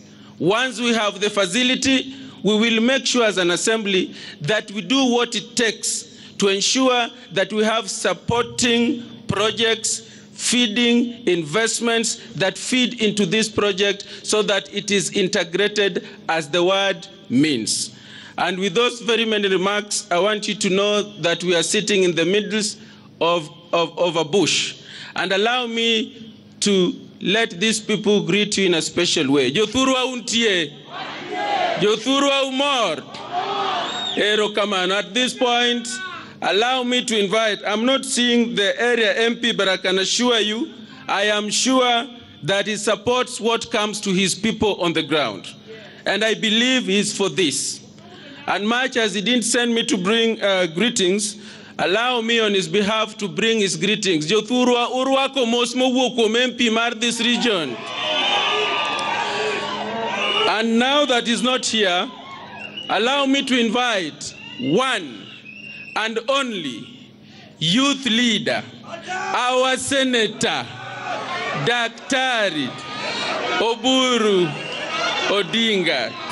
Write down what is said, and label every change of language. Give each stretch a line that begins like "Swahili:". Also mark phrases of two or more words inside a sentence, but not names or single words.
English: Once we have the facility, we will make sure as an assembly that we do what it takes to ensure that we have supporting projects, feeding investments that feed into this project so that it is integrated as the word means. And with those very many remarks, I want you to know that we are sitting in the middle of a bush. And allow me to let these people greet you in a special way.
Luo (Kenya and Tanzania): Jothurwa untie. Jothurwa umor. Ero kamano.
English: At this point, allow me to invite, I'm not seeing the area MP, but I can assure you, I am sure that he supports what comes to his people on the ground. And I believe he's for this. And much as he didn't send me to bring greetings, allow me on his behalf to bring his greetings.
Luo (Kenya and Tanzania): Jothurwa urwako mosmo wuoko MP mar
English: this region. And now that he's not here, allow me to invite one and only youth leader, our senator, Daktari Oburu Odinga.